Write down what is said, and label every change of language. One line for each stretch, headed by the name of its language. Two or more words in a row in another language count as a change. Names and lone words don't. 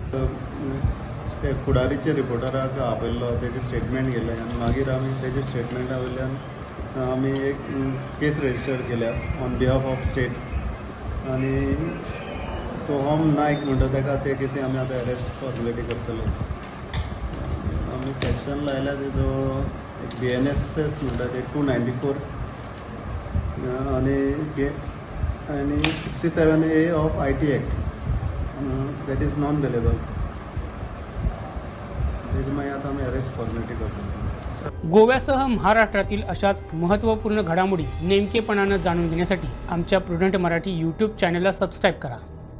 Konkani: ते फुडारीचे रिपोर्टराक आपयल्लो तेजे स्टेटमेंट गेले आनी मागीर आमी तेजे स्टेटमेंटा वयल्यान आमी एक केस रजिस्टर केल्या
English: on behalf of state.
Konkani: आनी सोहम नायक म्हणटा ताका ते केसी आमी आतां
English: arrest formality
Konkani: करतले. आमी सेक्शन लायल्या तेजो एक BNSS म्हणटा ते 294 आनी 67A
English: of IT act that is non bailable.
Konkani: तेजे मागीर आतां आमी
English: arrest formality
Konkani: करतले.
Marathi: गोव्यासह महाराष्ट्रातील अशाच महत्त्वपूर्ण घडामोडी नेमकेपणानं जाणून घेण्यासाठी आमच्या प्रुडंट मराठी यूट्यूब चॅनलला सबस्क्राईब करा.